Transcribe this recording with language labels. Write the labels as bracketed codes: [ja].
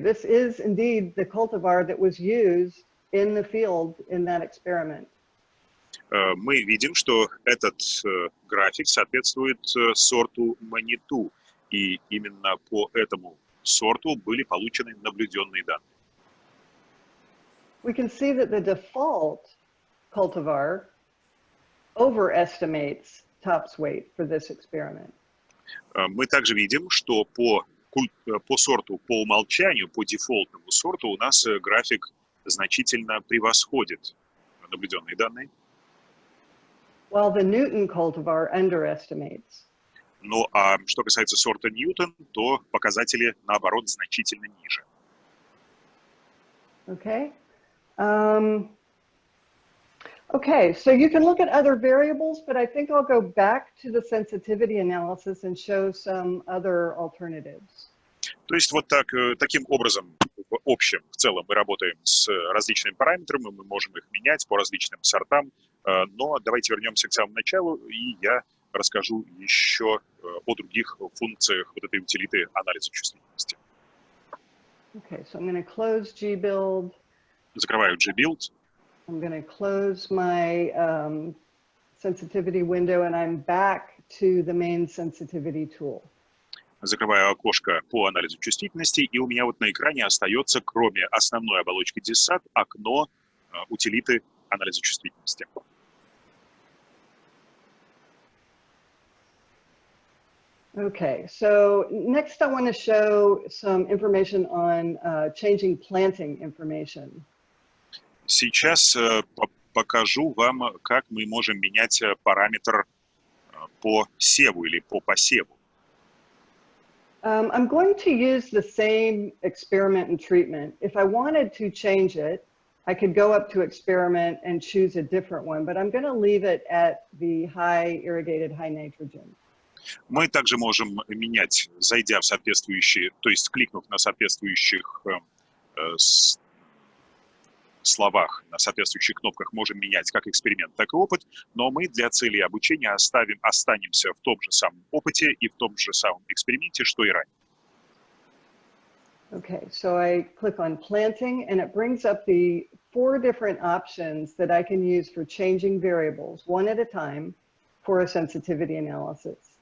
[en] This is indeed the cultivar that was used in the field in that experiment. [ru] Мы видим, что этот график соответствует сорту Маниту, и именно по этому сорту были получены наблюденные данные. [en] We can see that the default cultivar overestimates tops weight for this experiment. [ru] Мы также видим, что по по сорту, по умолчанию, по дефолтному сорту у нас график значительно превосходит наблюденные данные. [en] While the Newton cultivar underestimates. [ru] Ну а что касается сорта Ньютон, то показатели, наоборот, значительно ниже. [en] Okay. Okay, so you can look at other variables, but I think I'll go back to the sensitivity analysis and show some other alternatives. [ru] То есть вот так, таким образом, в общем, в целом мы работаем с различными параметрами, мы можем их менять по различным сортам, но давайте вернемся к самому началу, и я расскажу еще о других функциях вот этой утилиты анализа чувствительности. [en] Okay, so I'm going to close gbuild. [ru] Закрываю gbuild. [en] I'm going to close my sensitivity window, and I'm back to the main sensitivity tool. [ru] Закрываю окошко по анализу чувствительности, и у меня вот на экране остается, кроме основной оболочки DSAT, окно утилиты анализа чувствительности. [en] Okay, so next I want to show some information on changing planting information. [ru] Сейчас покажу вам, как мы можем менять параметр по севу или по посеву. [en] I'm going to use the same experiment and treatment. If I wanted to change it, I could go up to experiment and choose a different one, but I'm going to leave it at the high irrigated, high nitrogen. [ru] Мы также можем менять, зайдя в соответствующие, то есть кликнув на соответствующих словах, на соответствующих кнопках, можем менять как эксперимент, так и опыт, но мы для целей обучения останемся в том же самом опыте и в том же самом эксперименте, что и ранее. [en] Okay, so I click on planting, and it brings up the 4 different options that I can use for changing variables, one at a time, for a sensitivity analysis.